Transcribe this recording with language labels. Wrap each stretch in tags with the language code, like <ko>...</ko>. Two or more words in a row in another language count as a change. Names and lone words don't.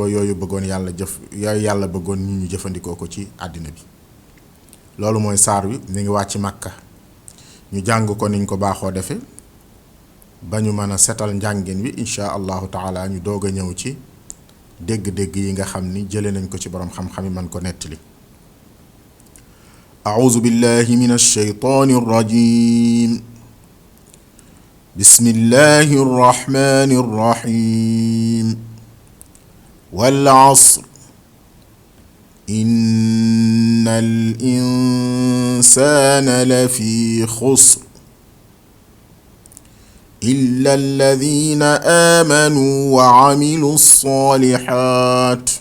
<wo>yooyu yàlla bëggoon nit ñu jëfandikoo ko ci àddina bi loolu mooy saar wi mi ngi wàcc Makka ñu jàng ko niñ ko baaxoo defe ba ñu mën a setal njàngin wi</wo> <ar>إن شاء الله تعالى</ar> <wo>ñu doog a ñëw ci dégg-dégg yi nga xam ni jële nañ ko ci boroom xam-xam yi mën ko nettali</wo> <ar>أعوذ بالله من الشيطان الرجيم بسم الله الرحمن الرحيم والعصر إن الإنسان لفي خسر إلا الذين آمنوا وعملوا الصالحات</ar>